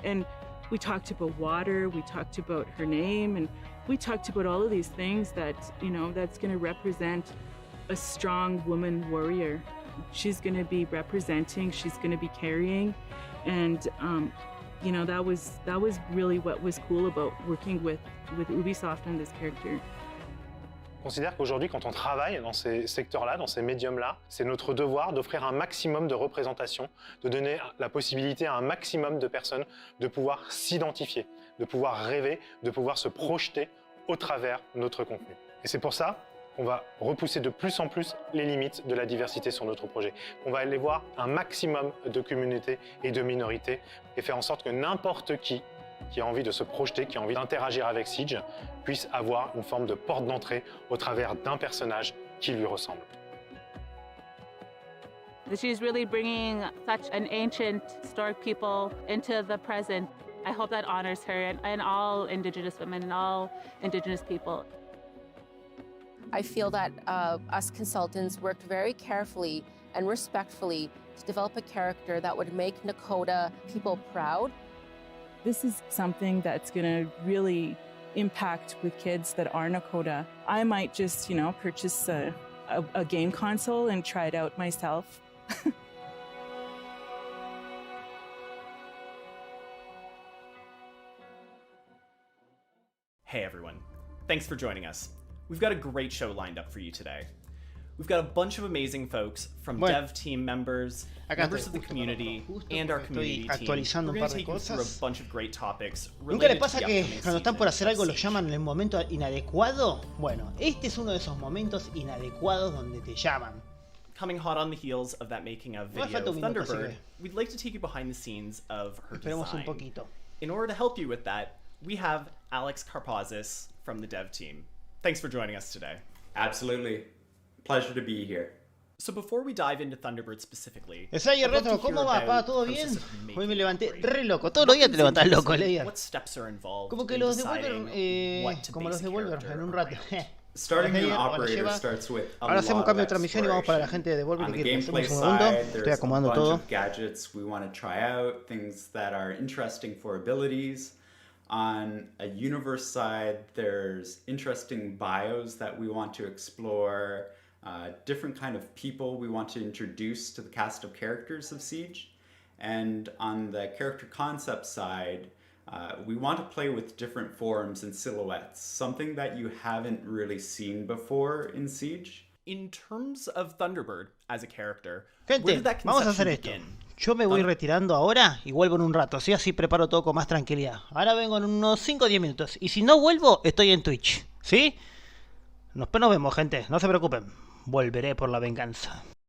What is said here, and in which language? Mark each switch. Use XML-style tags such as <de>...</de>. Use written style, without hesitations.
<en>And we talked about water, we talked about her name, and we talked about all of these things that, you know, that's going to represent a strong woman warrior. She's going to be representing, she's going to be carrying, and you know, that was really what was cool about working with Ubisoft on this character.</en> <fr>Je considère qu'aujourd'hui, quand on travaille dans ces secteurs-là, dans ces médiums-là, c'est notre devoir d'offrir un maximum de représentation, de donner la possibilité à un maximum de personnes de pouvoir s'identifier, de pouvoir rêver, de pouvoir se projeter au travers de notre contenu. Et c'est pour ça qu'on va repousser de plus en plus les limites de la diversité sur notre projet. On va aller voir un maximum de communautés et de minorités et faire en sorte que n'importe qui a envie de se projeter, qui a envie d'interagir avec Siege, puisse avoir une forme de porte d'entrée au travers d'un personnage qui lui ressemble.</fr> <en>She's really bringing such an ancient, historic people into the present. I hope that honors her and all Indigenous women and all Indigenous people. I feel that us consultants worked very carefully and respectfully to develop a character that would make Nakota people proud. This is something that's going to really impact with kids that are Nakota. I might just, you know, purchase a game console and try it out myself. Hey everyone, thanks for joining us. We've got a great show lined up for you today. We've got a bunch of amazing folks from dev team members, members of the community, and our community team. We're going to take you through a bunch of great topics.</en> <es>¿Nunca le pasa que cuando están por hacer algo los llaman en el momento inadecuado? Bueno, este es uno de esos momentos inadecuados donde te llaman.</es> <en>Coming hot on the heels of that making of video of Thunderbird, we'd like to take you behind the scenes of her design. In order to help you with that, we have Alex Karpazis from the dev team. Thanks for joining us today. Absolutely. Pleasure to be here. So before we dive into Thunderbird specifically,</en> <es>Slayer Retro, ¿cómo va, pa? ¿Todo bien? Hoy me levanté re loco. Todos los días te levantás loco, Slayer. Como que los Devolver, como los Devolver en un rato.</es> <en>Starting an operator starts with a</en> <es>Ahora hacemos un cambio de transmisión y vamos para la gente de Devolver que quiere hacer un segundo. Estoy acomodando todo.</es> <en>Gadgets we want to try out, things that are interesting for abilities. On a universe side, there's interesting bios that we want to explore, different kind of people we want to introduce to the cast of characters of Siege. And on the character concept side, we want to play with different forms and silhouettes, something that you haven't really seen before in Siege. In terms of Thunderbird as a character,</en> <es>gente, vamos a hacer esto. Yo me voy retirando ahora y vuelvo en un rato, así preparo todo con más tranquilidad. Ahora vengo en unos 5 o 10 minutos. Y si no vuelvo, estoy en Twitch. ¿Sí? Nos vemos, gente. No se preocupen. Volveré por la venganza.</es>